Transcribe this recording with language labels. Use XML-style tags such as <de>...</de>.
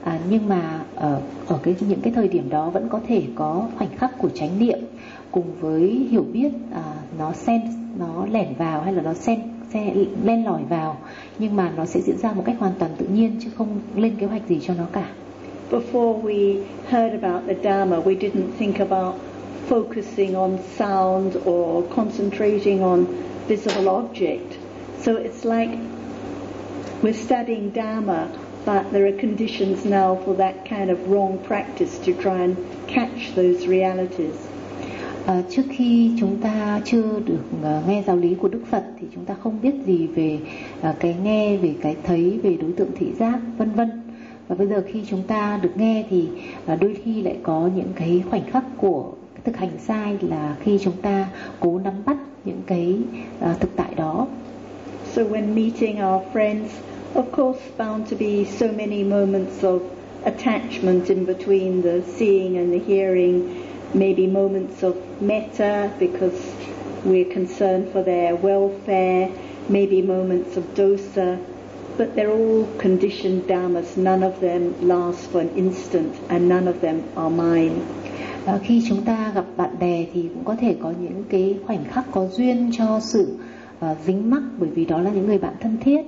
<vi>Nhưng mà ở cái những cái thời điểm đó vẫn có thể có khoảnh khắc của chánh niệm cùng với hiểu biết, nó lẻn vào hay là nó sẽ len lỏi vào, nhưng mà nó sẽ diễn ra một cách hoàn toàn tự nhiên chứ không lên kế hoạch gì cho nó cả.</vi> <en>Before we heard about the Dharma, we didn't think about focusing on sound or concentrating on visible object. So it's like we're studying Dharma, but there are conditions now for that kind of wrong practice to try and catch those realities.</en> <vi>Trước khi chúng ta chưa được nghe giáo lý của Đức Phật thì chúng ta không biết gì về cái nghe, về cái thấy, về đối tượng thị giác, vân vân. Và bây giờ khi chúng ta được nghe thì đôi khi lại có những cái khoảnh khắc của thực hành sai, là khi chúng ta cố nắm bắt những cái thực tại đó.</vi> <en>So when meeting our friends, of course bound to be so many moments of attachment in between the seeing and the hearing. Maybe moments of metta because we're concerned for their welfare. Maybe moments of dosa, but they're all conditioned dhammas. None of them last for an instant, and none of them are mine.</en> <vi>Khi chúng ta gặp bạn bè thì cũng có thể có những cái khoảnh khắc có duyên cho sự dính mắc, bởi vì đó là những người bạn thân thiết.</vi>